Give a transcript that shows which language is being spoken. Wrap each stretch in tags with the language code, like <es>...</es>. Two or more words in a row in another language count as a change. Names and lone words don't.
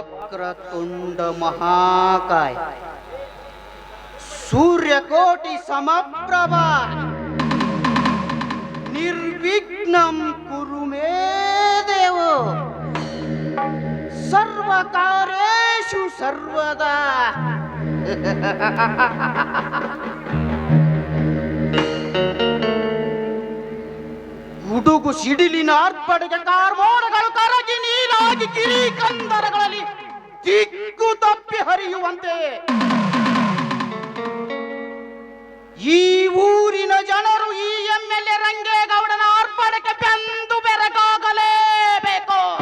<sa>ವಕ್ರತುಂಡ ಮಹಾಕಾಯ ಸೂರ್ಯಕೋಟಿ ಸಮಪ್ರಭ ನಿರ್ವಿಘ್ನಂ ಕುರು ಮೇ ದೇವ ಸರ್ವಕಾರ್ಯೇಷು ಸರ್ವದಾ.</sa> <kn>ಹುಡುಗು ಸಿಡಿಲಿನ ಅರ್ಪಣೆಗೆ ಕಾರ್ಮೋಡಗಳು ಕರಗಿ ನೀರಾಗಿ ಕಿರಿ ಕಂದರಗಳಲ್ಲಿ ದಿಕ್ಕು ತಪ್ಪಿ ಹರಿಯುವಂತೆ ಈ ಊರಿನ ಜನರು ಈ MLA ರಂಗೇಗೌಡನ ಅರ್ಪಣೆಗೆ ಬೆಂದು ಬೆರಗಾಗಲೇಬೇಕು.</kn>